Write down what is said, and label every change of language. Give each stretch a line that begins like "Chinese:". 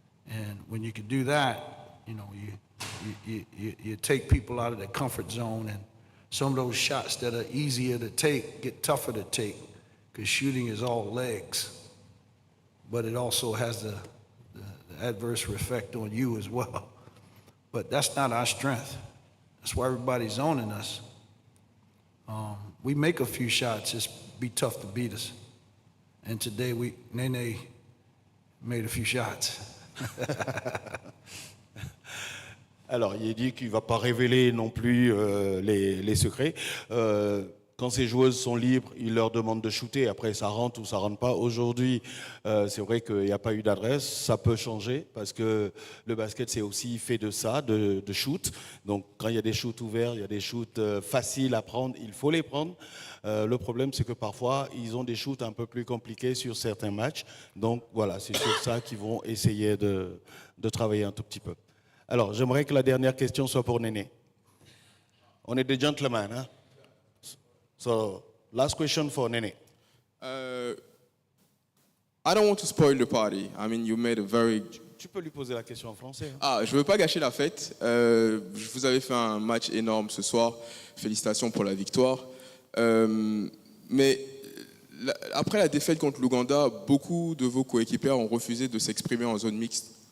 English: And when you can do that, you know, you take people out of their comfort zone, and some of those shots that are easier to take get tougher to take, because shooting is all legs, but it also has the adverse effect on you as well. But that's not our strength. That's why everybody's zoning us. we make a few shots, it's be tough to beat us. And today, Nene made a few shots.
French: Alors, il dit qu'il ne va pas révéler non plus les secrets. Quand ces joueuses sont libres, il leur demande de shooter. Après, ça rentre ou ça rentre pas. Aujourd'hui, c'est vrai qu'il n'y a pas eu d'adresse. Ça peut changer parce que le basket, c'est aussi fait de ça, de shoot. Donc, quand il y a des shoots ouverts, il y a des shoots faciles à prendre, il faut les prendre. Le problème, c'est que parfois, ils ont des shoots un peu plus compliqués sur certains matchs. Donc, voilà, c'est sur ça qu'ils vont essayer de travailler un tout petit peu. Alors, j'aimerais que la dernière question soit pour Néné. On est des gentlemen, hein?
English: So, last question for Néné. I don't want to spoil the party. I mean, you made a very...
French: Tu peux lui poser la question en français. Hein? Ah, je veux pas gâcher la fête. Vous avez fait un match énorme ce soir. Félicitations pour la victoire. Mais après la défaite contre l'Ouganda, beaucoup de vos coéquipiers ont refusé de s'exprimer en zone mixte.